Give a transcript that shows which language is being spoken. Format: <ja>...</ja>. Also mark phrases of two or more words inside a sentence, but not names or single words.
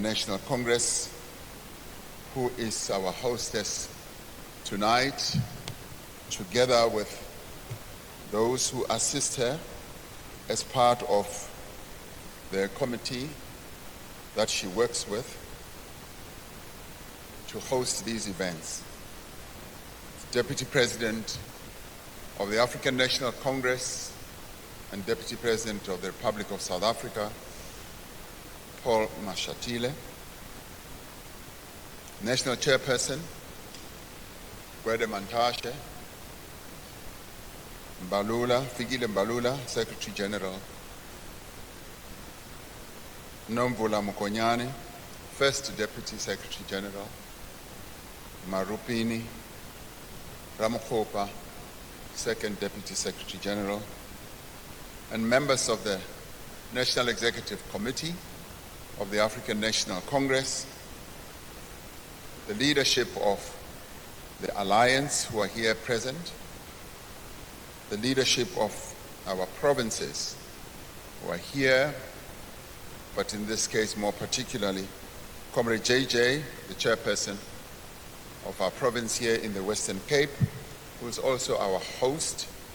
<en>National Congress, who is our hostess tonight, together with those who assist her as part of the committee that she works with to host these events. Deputy President of the African National Congress and Deputy President of the Republic of South Africa, Paul Mashatile. National Chairperson, Gwede Mantashe. Mbalula, Fikile Mbalula, Secretary General. Nomvula Mukonyane, First Deputy Secretary General. Marupini Ramaphosa, Second Deputy Secretary General, and members of the National Executive Committee of the African National Congress, the leadership of the Alliance who are here present, the leadership of our provinces who are here, but in this case more particularly, Comrade JJ, the chairperson of our province here in the Western Cape, who is also our host,</en>